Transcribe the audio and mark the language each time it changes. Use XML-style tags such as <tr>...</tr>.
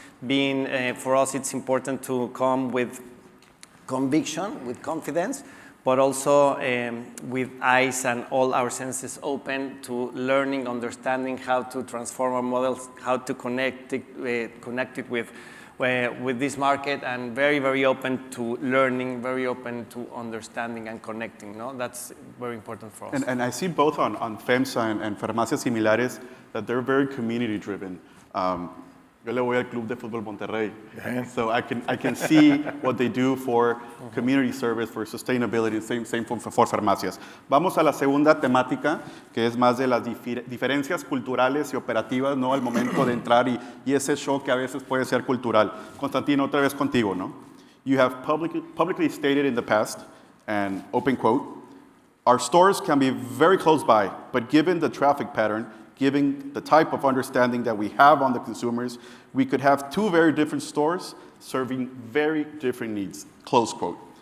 <en>For us, it's important to come with conviction, with confidence, but also with eyes and all our senses open to learning, understanding how to transform our models, how to connect it with this market, and very, very open to learning, very open to understanding and connecting. No? That's very important for us. And I see both on FEMSA and Farmacias Similares that they're very community-driven.</en> <es>Yo le voy al Club de Fútbol Monterrey.</es> <en>So I can see what they do for community service, for sustainability, same for farmacias.</en> <es>Vamos a la segunda temática, que es más de las diferencias culturales y operativas, ¿no? Al momento de entrar y ese shock que a veces puede ser cultural. Constantino, otra vez contigo, ¿no?</es> <en>You have publicly stated in the past, and open quote, our stores can be very close by, but given the traffic pattern, given the type of understanding that we have on the consumers, we could have two very different stores serving very different needs, close quote.</en>